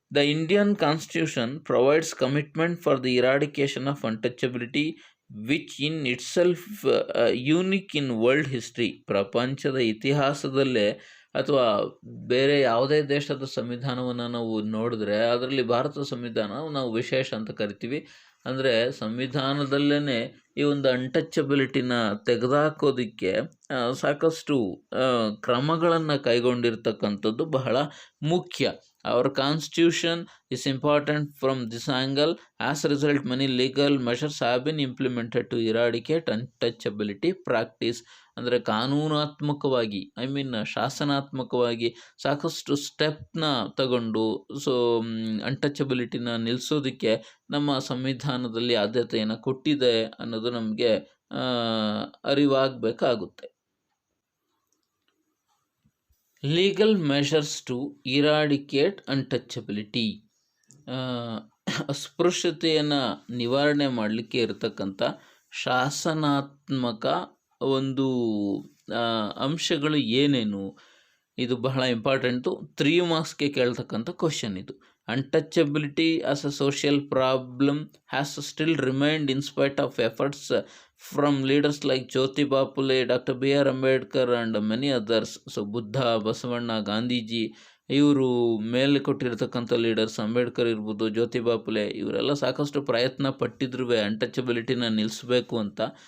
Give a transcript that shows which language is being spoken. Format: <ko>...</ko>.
<en>The Indian Constitution provides commitment for the eradication of untouchability, which in itself unique in world history.</en> <kn>ಪ್ರಪಂಚದ ಇತಿಹಾಸದಲ್ಲೇ ಅಥವಾ ಬೇರೆ ಯಾವುದೇ ದೇಶದ ಸಂವಿಧಾನವನ್ನು ನಾವು ನೋಡಿದ್ರೆ ಅದರಲ್ಲಿ ಭಾರತ ಸಂವಿಧಾನ ನಾವು ವಿಶೇಷ ಅಂತ ಕರಿತೀವಿ. ಅಂದರೆ ಸಂವಿಧಾನದಲ್ಲೇ ಈ ಒಂದು ಅನ್ಟಚಬಿಲಿಟಿನ ತೆಗೆದುಹಾಕೋದಕ್ಕೆ ಸಾಕಷ್ಟು ಕ್ರಮಗಳನ್ನು ಕೈಗೊಂಡಿರ್ತಕ್ಕಂಥದ್ದು ಬಹಳ ಮುಖ್ಯ.</kn> <en>Our constitution is important from this angle. As a result, many legal measures have been implemented to eradicate untouchability practice.</en> <kn>ಅಂದರೆ ಕಾನೂನಾತ್ಮಕವಾಗಿ ಶಾಸನಾತ್ಮಕವಾಗಿ ಸಾಕಷ್ಟು ಸ್ಟೆಪ್ನ ತಗೊಂಡು ಅನ್ಟಚಬಿಲಿಟಿನ ನಿಲ್ಲಿಸೋದಕ್ಕೆ ನಮ್ಮ ಸಂವಿಧಾನದಲ್ಲಿ ಆದ್ಯತೆಯನ್ನು ಕೊಟ್ಟಿದೆ ಅನ್ನೋದು ನಮಗೆ ಅರಿವಾಗಬೇಕಾಗುತ್ತೆ.</kn> <en>Legal measures to eradicate untouchability.</en> <kn>ಅಸ್ಪೃಶ್ಯತೆಯನ್ನು ನಿವಾರಣೆ ಮಾಡಲಿಕ್ಕೆ ಇರತಕ್ಕಂಥ ಶಾಸನಾತ್ಮಕ ಒಂದು ಅಂಶಗಳು ಏನೇನು, ಇದು ಬಹಳ ಇಂಪಾರ್ಟೆಂಟು. 3 ಮಾರ್ಕ್ಸ್ಗೆ ಕೇಳ್ತಕ್ಕಂಥ ಕ್ವಶನ್ ಇದು.</kn> <en>Untouchability as a social problem has still remained in spite of efforts from leaders like Jyotiba Phule, Dr. B.R. Ambedkar and many others.</en> <kn>So Buddha, Basavanna, Gandhiji ಇವರು ಮೇಲೆ ಕೊಟ್ಟಿರ್ತಕ್ಕಂಥ ಲೀಡರ್ಸ್, ಅಂಬೇಡ್ಕರ್ ಇರ್ಬೋದು, ಜ್ಯೋತಿಬಾ ಫುಲೆ, ಇವರೆಲ್ಲ ಸಾಕಷ್ಟು ಪ್ರಯತ್ನ ಪಟ್ಟಿದ್ರು ಅನ್ಟಚಬಿಲಿಟಿನ ನಿಲ್ಲಿಸಬೇಕು ಅಂತ.</kn>